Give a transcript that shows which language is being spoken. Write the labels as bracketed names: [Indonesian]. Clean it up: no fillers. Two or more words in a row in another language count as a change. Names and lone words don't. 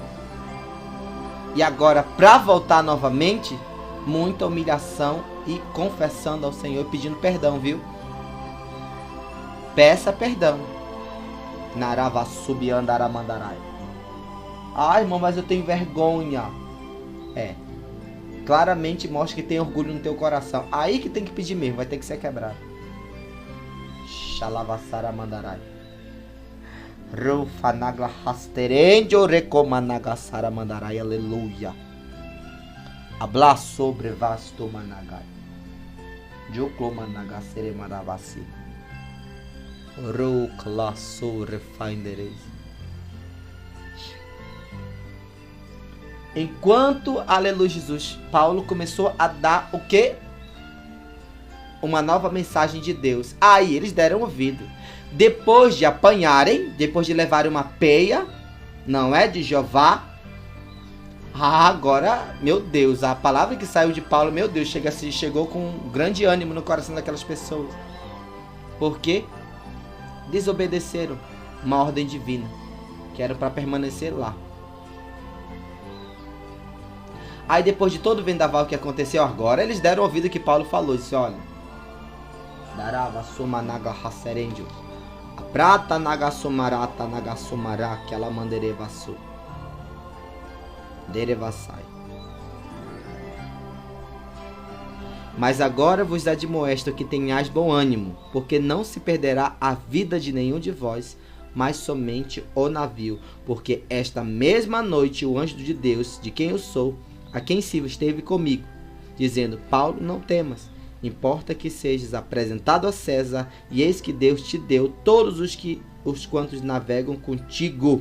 [Portuguese] E agora, para voltar novamente, muita humilhação e confessando ao Senhor, pedindo perdão, viu? Peça perdão. Narava subiandaramandarai. Ai, irmão, mas eu tenho vergonha. Claramente mostra que tem orgulho no teu coração. Aí que tem que pedir mesmo, vai ter que ser quebrado. Xalavassaramandarai. Rufanagla rasterendio recomanagassaramandarai. Aleluia. Habla sobre vasto managai. Joclomanagasseremaravasi. Roclasso refindereis. Enquanto, aleluia Jesus, Paulo começou a dar o quê? Uma nova mensagem de Deus. Aí eles deram ouvido. Depois de apanharem, depois de levarem uma peia, não é, de Jeová. Agora, meu Deus, a palavra que saiu de Paulo, meu Deus, chegou com um grande ânimo no coração daquelas pessoas. Por quê? Desobedeceram uma ordem divina, que era para permanecer lá. Aí depois de todo o vendaval que aconteceu agora, eles deram ouvido que Paulo falou. Disse, olha, darava sumanaga raserendio, a prata nagasumarata nagasumará, que ela manderevasu, derevassai. Mas agora vos admoesto que tenhais bom ânimo, porque não se perderá a vida de nenhum de vós, mas somente o navio. Porque esta mesma noite o anjo de Deus, de quem eu sou, a quem sirvo, esteve comigo, dizendo, Paulo, não temas, importa que sejas apresentado a César, e eis que Deus te deu todos os quantos navegam contigo.